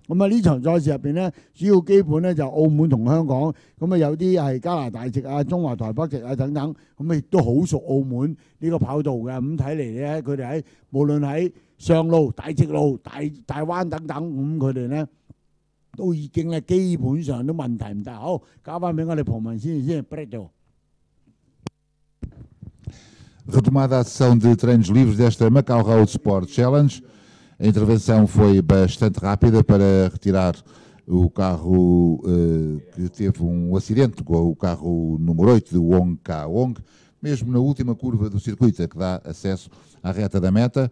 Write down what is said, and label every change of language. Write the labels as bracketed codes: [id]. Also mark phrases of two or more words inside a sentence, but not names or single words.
[yue] 咁啊呢場賽事入邊咧，主要基本咧就澳門同香港，咁啊有啲係加拿大籍啊、中華台北籍啊等等，咁亦都好熟澳門呢個跑道嘅。咁睇嚟咧，佢哋喺無論喺上路、大直路、大灣等等，咁佢哋咧都已經咧基本上都問題唔大。好，交翻俾我哋旁文先 [pt] Retomada a sessão de treinos livres desta Macau Road Sport Challenge. A intervenção foi bastante rápida para retirar o carro que teve um acidente com o carro número 8 de Wong Ka Wong, mesmo na última curva do circuito que dá acesso à reta da meta.